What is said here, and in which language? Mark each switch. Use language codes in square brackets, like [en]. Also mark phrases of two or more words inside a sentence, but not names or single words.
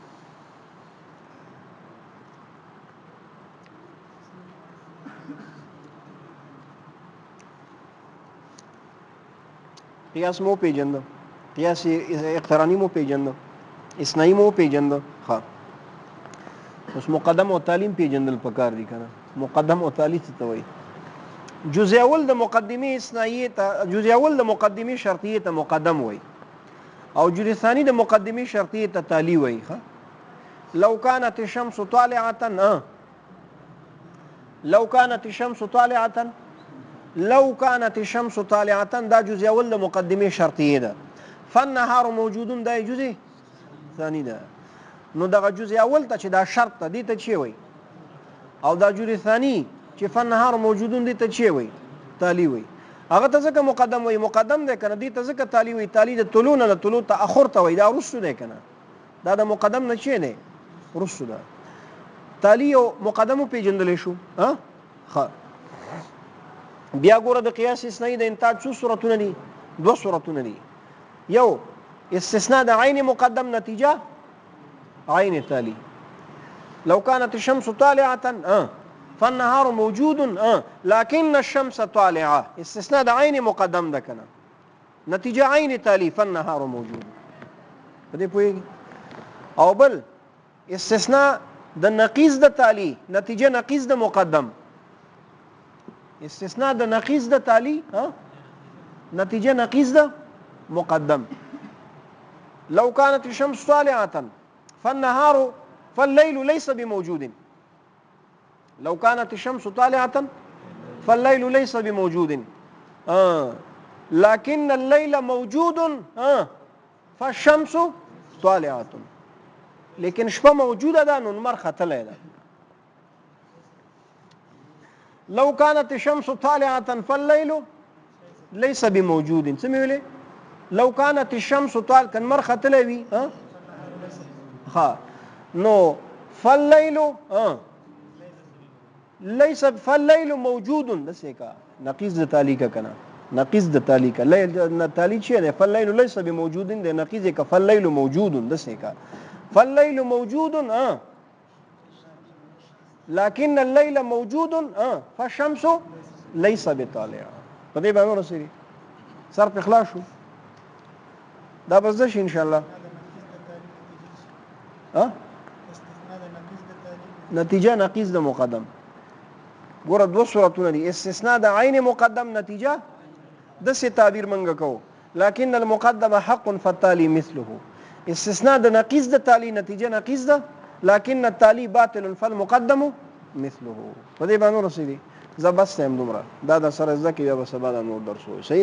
[ps] قیاس مو پیجند قیاس اقترانی مو پیجند اسنایی مو پیجند ها اوس مقدم او تعلیم پیجندل پکار دي کنه مقدم او تعلیم څه وایي جزء اول د مقدمه اسنایی ته جزء اول د مقدمه شرطیه ته مقدم وایي او جزء ثانی د مقدمه شرطیه ته تالی وایي ها [ar] لو كانت الشمس طالعه لو كانت الشمس طالعه لو كانت الشمس طالعه [ps] دا جزء اول د مقدمه شرطیه ده [ar] فالنهار موجود [ps] دا جزء ثانی ده نو دا جزء اول ته چې دا شرط دي ته چی وای او دا جزء ثانی چې [ar] فالنهار موجود [ps] دي ته چی وای تالی وای هغه ته ځکه مقدم وای مقدم ده کنه دي ته ځکه تالی وای تالی د طلوع نه طلوع تاخر ته وای دا رسو ده کنه دا د مقدم نه چی نه رسو ده تالی او مقدم پیجندل شو ها بیا ګوره د قیاس استثنایی د انتاج څو صورتونه دي دوه صورتونه دي یو استثناء د عین مقدم نتیجه عین تالی [ar] لو كانت الشمس طالعه فالنهار موجود لكن الشمس طالعه [ps] استثناء د عین مقدم ده کنه نتیجه عین تالی [ar] فالنهار موجود [ps] په دې پوهیږي او بل استثناء د نقیض د تالی نتیجه نقیض د مقدم استثناء د نقیض د تالی نتیجه نقیض ده مقدم. [ar] لو كانت الشمس طالعة فالليل ليس بموجود. لو كانت الشمس طالعة فالليل ليس بموجود. لكن الليل موجود فالشمس طالعة. [ps] لیکن شپه موجوده ده نو لمر ختلی ده. [ar] لو كانت الشمس طالعة فالليل ليس بموجود. [ps] څه مې ویلې؟ [ar] لو كانت الشمس طالعة [ps] که لمر ختلی وي ها نو [ar] فالليل ليس فالليل موجود. [ps] دسې کا نقیض د تالی کا کنه نقیض د تالی کا لیل تالی چی ده [ar] فالليل ليس بموجود [ps] ده نقیض کا [ar] فالليل موجود. [ps] دسې کا [ar] فالليل موجود لكن الليل موجود فالشمس ليس بطالعة. [ps] په دې باندې ورسېږي سر په خلاص شو. دا بس ده شي [ar] ان شاء الله. [ps] نتیجه نقیض د مقدم. ګوره دوه صورتونه دي، استثناء د عین مقدم نتیجه د څه تعبیر منګه کو، [ar] لكن المقدم حق فالتالي مثله. [ps] استثناء د نقیض د تالی نتیجه نقیض ده، [ar] لكن التالي باطل فالمقدم مثله. [ps] په دې باندې ورسېږي. زه بس هم دومره دا د سره زده کې بیا به سبا د نور درس وایي.